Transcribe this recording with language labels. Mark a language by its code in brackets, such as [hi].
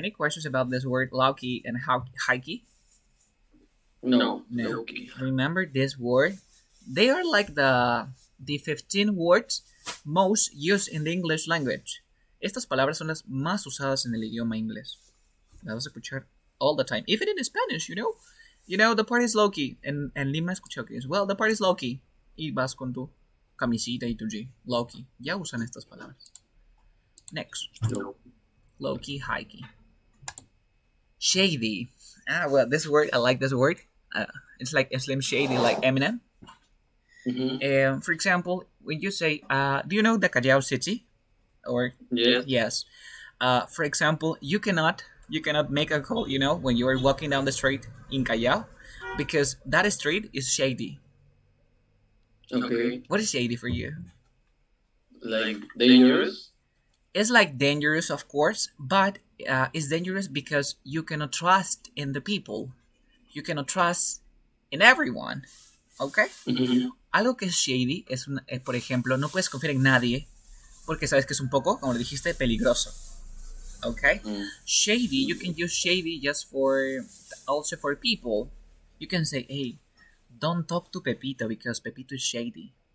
[en] Any questions about this word low key and high key? No. No. Okay. Remember this word? They are like the 15 words most used in the English language. [es] Estas palabras son las más usadas en el idioma inglés. Las vas a escuchar [en] all the time. Even in Spanish, you know. You know, the party is low-key. [es] En Lima escuché que es, [en] well, the party is low-key. [es] Y vas con tu camisita y tu G. Low-key. Ya usan estas palabras. Next. [en] No. Low-key, high-key. Shady. Well, this word, I like this word. It's like Slim Shady, like Eminem. Mm-hmm. For example, when you say, do you know the Callao City? Or Yes. yes. For example, you cannot make a call, you know, when you are walking down the street in Callao, because that street is shady. Okay. What is shady for you? Like dangerous? It's like dangerous, of course, but it's dangerous because you cannot trust in the people. You cannot trust in everyone. Okay? Mm-hmm. [es] Algo que es shady es, por ejemplo, no puedes confiar en nadie porque sabes que es un poco, como le dijiste, peligroso. [en] Okay? Shady, you can use shady just for, also for people. You can say, hey, don't talk to Pepito because Pepito is shady.